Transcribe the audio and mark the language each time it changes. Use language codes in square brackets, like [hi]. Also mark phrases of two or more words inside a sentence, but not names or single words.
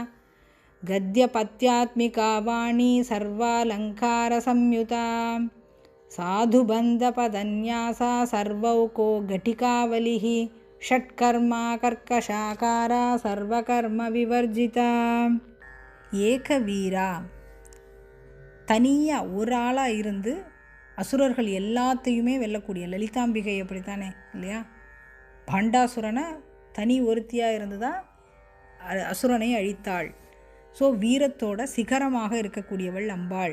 [sa] गद्यपत्यात्मिका वाणी सर्वालङ्कारसंयुता साधुबन्धपदन्यासा सर्वौको घटिकावलिः षट्कर्मा कर्कशाकारा सर्वकर्म विवर्जिता [ta] ஏகவீரா தனியாக ஒரு ஆளாக இருந்து அசுரர்கள் எல்லாத்தையுமே வெல்லக்கூடிய லலிதாம்பிகை அப்படித்தானே இல்லையா? பாண்டாசுரனை தனி ஒருத்தியாக இருந்து தான் அசுரனை அழித்தாள். ஸோ வீரத்தோட சிகரமாக இருக்கக்கூடியவள் அம்பாள்.